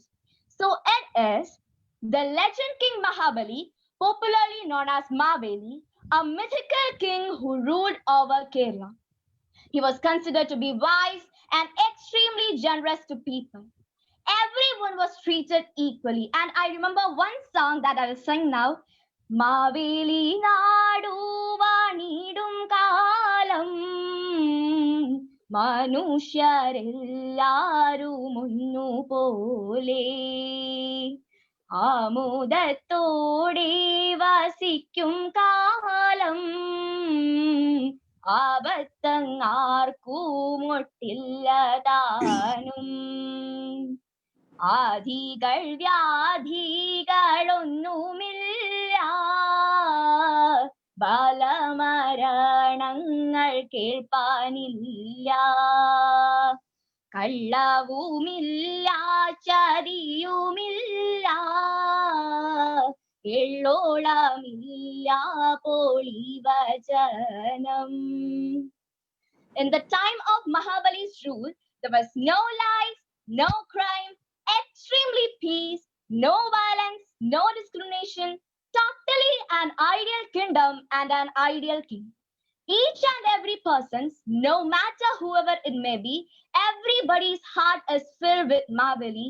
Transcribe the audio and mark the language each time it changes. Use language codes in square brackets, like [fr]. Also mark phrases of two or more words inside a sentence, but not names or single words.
[en] So it is the legend King Mahabali, popularly known as Maveli, a mythical king who ruled over Kerala. He was considered to be wise and extremely generous to people. Everyone was treated equally. And I remember one song that I will sing now. [ml] മാവേലി നാടു വാണീടും കാലം മനുഷ്യരെല്ലാരും മുന്നു പോലെ ആമോദത്തോടെ വസിക്കും കാലം ആപത്തങ്ങാർക്കും മൊട്ടില്ലതാനും ആധികൾ വ്യാധികളൊന്നുമില്ല ബാലമരണങ്ങൾ കേൾപ്പാനില്ല കള്ളവുമില്ല ചതിയുമില്ല എള്ളോളമില്ല പൊളിവചനം. [en] In the time of Mahabali's rule, there was no lies, no crime, extremely peace, no violence, no discrimination, totally an ideal kingdom and an ideal king. Each and every person's, no matter whoever it may be, everybody's heart is filled with Mahabali.